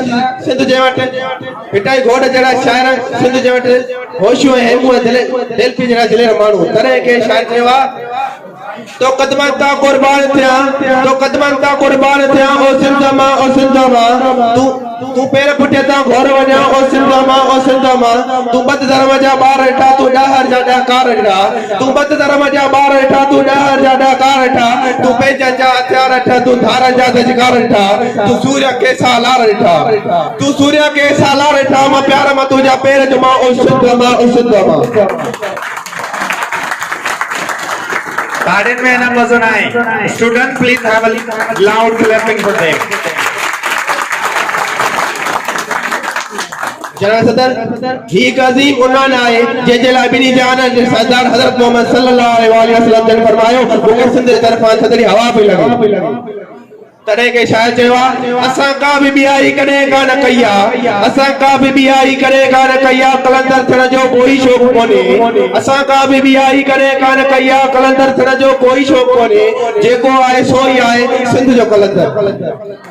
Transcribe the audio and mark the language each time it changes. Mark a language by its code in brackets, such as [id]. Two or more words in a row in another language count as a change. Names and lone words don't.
[sd] सिंध जे वटि हिटाई घोड़ जहिड़ा शाइर, सिंध जे वटि होशियूं ऐं हेमूं ऐं दिलपी जहिड़ा दिलेर माण्हू, तॾहिं के शाइर चयो आहे तो कदमन ता कुर्बान थिया, तो कदमन ता कुर्बान थिया, ओ सिंध मां तू पैर पुठियां ता घोर वञा, ओ सिंध मां तू बद धर्म जा ॿार हेठा, तू ॾहर जा ॾहकार हेठा, तू बद धर्म जा ॿार हेठा, तू ॾहर जा ॾहकार हेठा, तू पंहिंजनि जा हथियार हेठा, तू धारनि जा दजकार हेठा, तू सूर्य के सालार हेठा, तू सूर्य के सालार हेठा, मां प्यार मां तुंहिंजा पैर जुमा, ओ सिंध मां। [en] Pardon me, Namazunai. Students, please have a loud clapping for them. [sd] जनाब सदर, ही एक अजीम उन्वान आहे जंहिंजे लाइ ॿिन्ही जहाननि जे सरदार हज़रत मोहम्मद [ar] صلى الله عليه وسلم [sd] जन फरमायो, मूंखे सिंध जे तरफ़ां थधड़ी हवा पई लॻे। तॾहिं के शाइर चयो आहे, असां का बि ॿियाई कॾहिं कान कई आहे, असां का बि ॿियाई कॾहिं कान कई आहे, कलंदर थियण जो कोई शौक़ कोन्हे, असां का बि ॿियाई कॾहिं कान कई आहे, कलंदर थियण जो कोई शौक़ कोन्हे, जेको आहे सो ई आहे सिंध जो कलंदर।